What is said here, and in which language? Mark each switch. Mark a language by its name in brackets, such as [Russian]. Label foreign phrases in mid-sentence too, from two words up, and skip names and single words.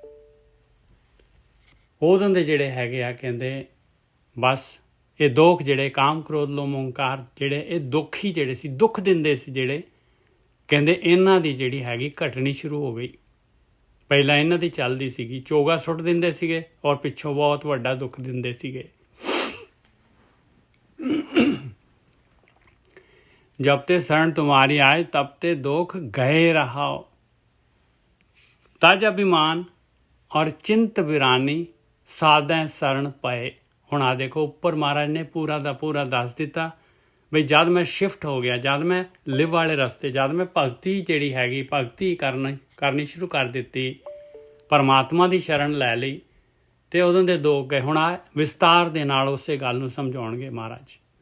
[Punjabi] ਉਦੋਂ ਦੇ ਜਿਹੜੇ ਹੈਗੇ ਆ ਕਹਿੰਦੇ ਬਸ ਇਹ ਦੁੱਖ ਜਿਹੜੇ ਕਾਮ ਕ੍ਰੋਧ ਲੋਭ ਅਹੰਕਾਰ ਜਿਹੜੇ ਇਹ ਦੁੱਖ ਹੀ ਜਿਹੜੇ ਸੀ, ਦੁੱਖ ਦਿੰਦੇ ਸੀ ਜਿਹੜੇ, ਕਹਿੰਦੇ ਇਹਨਾਂ ਦੀ ਜਿਹੜੀ ਹੈਗੀ ਘਟਣੀ ਸ਼ੁਰੂ ਹੋ ਗਈ। ਪਹਿਲਾਂ ਇਹਨਾਂ ਦੀ ਚੱਲਦੀ ਸੀਗੀ, ਚੋਗਾ ਸੁੱਟ ਦਿੰਦੇ ਸੀਗੇ ਔਰ ਪਿੱਛੋਂ ਬਹੁਤ ਵੱਡਾ ਦੁੱਖ ਦਿੰਦੇ ਸੀਗੇ। ਜਬ ਤੇ ਸਰਣਿ ਤੁਮ੍ਹਾਰੀ ਆਏ ਤਬ ਤੇ ਦੁਖ ਗਏ ਰਹਾਓ। ਤਜਿ ਅਭਿਮਾਨ ਅਉਰ ਚਿੰਤ ਬਿਰਾਨੀ ਸਾਧੇ ਸਰਣ ਪਏ। ਹੁਣ ਆ ਦੇਖੋ ਉੱਪਰ ਮਹਾਰਾਜ ਨੇ ਪੂਰਾ ਦਾ ਪੂਰਾ ਦੱਸ ਦਿੱਤਾ ਬਈ ਜਦ ਮੈਂ ਸ਼ਿਫਟ ਹੋ ਗਿਆ, ਜਦ ਮੈਂ ਲਿਵ ਵਾਲੇ ਰਸਤੇ, ਜਦ ਮੈਂ ਭਗਤੀ ਜਿਹੜੀ ਹੈਗੀ ਭਗਤੀ ਕਰਨੀ ਸ਼ੁਰੂ ਕਰ ਦਿੱਤੀ, ਪਰਮਾਤਮਾ ਦੀ ਸ਼ਰਨ ਲੈ ਲਈ, ਤੇ ਉਦੋਂ ਦੇ ਦੁੱਖ ਗਏ। ਹੁਣ ਆ ਵਿਸਤਾਰ ਦੇ ਨਾਲ ਉਸੇ ਗੱਲ ਨੂੰ ਸਮਝਾਉਣਗੇ ਮਹਾਰਾਜ।